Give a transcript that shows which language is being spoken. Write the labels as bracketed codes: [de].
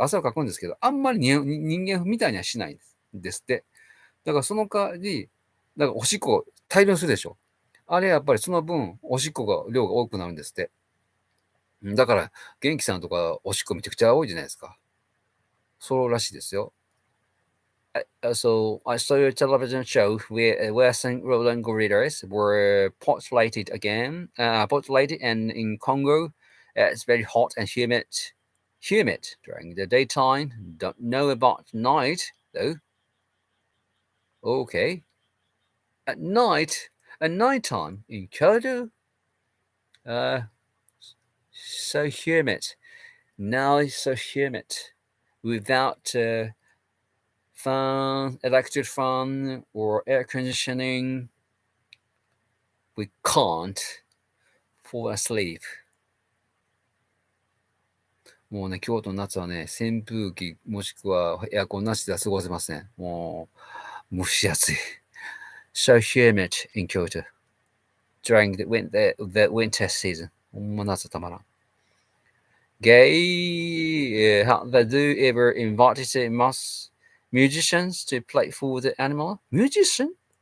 [ja] 汗をかくんですけど、あんまり人間みたいにはしないんですって。だからその代わり、だからおしっこ大量にするでしょ。あれやっぱりその分、おしっこが量が多くなるんですって。だから、元気さんとかおしっこめちゃくちゃ多いじゃないですか。そうらしいですよ。 [en] So I saw a television show where some Roland gorillas were populated again, populated, and in Congo, it's very hot and humid during the daytime. Don't know about night though. Okay, at nighttime in Kyoto, uh, so humid. Now it's so humid without fan, electric fan, or air conditioning. We can't fall asleep. [ja] もうね、京都の夏はね、扇風機もしくはエアコンなしでは過ごせません。もう、蒸し暑い。 [en] So humid in Kyoto during the winter season. [ja] ほんま夏たまらん。 [en] Gay, have they ever invited musicians to play for the animal? Musician?